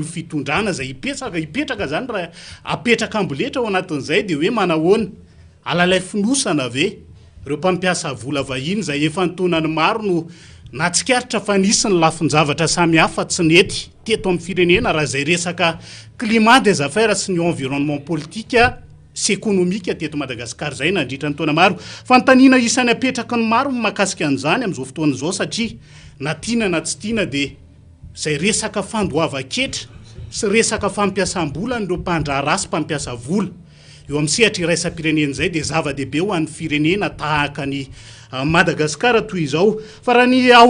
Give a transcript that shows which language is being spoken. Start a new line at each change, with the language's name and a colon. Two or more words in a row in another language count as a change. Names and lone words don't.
Malagasy: fitondrana zay hipetraka zany raha apetraka amboletra ao anatin'izay dia hoe manahoana alalay finosana ve reo mpampiasa vola vahiny zay efa ntonany maro no natsikaritra fa nisy ny lafin-javatra samihafa tsy nety teto amin'ny firenena raha zay resaka
French: climat des affaires
Malagasy: sy ny
French: environnement politique
Malagasy: sy économique teto Madagasikara zay nandritra ny taona maro fantaniana isan'ny apetraka ny maro mahakasika an'izany amin'izao fotoana izao satria na tiana na tsy tiana dia zay resaka fandoava-ketra sy resaka fampiasam-bola nireo mpandrara sy mpampiasa vola eo amin'ny sehatra iraisam-pirenena izay dia zava-dehibe ho an'ny firenena tahaka ny Madagasikara toy izao fa raha ny ao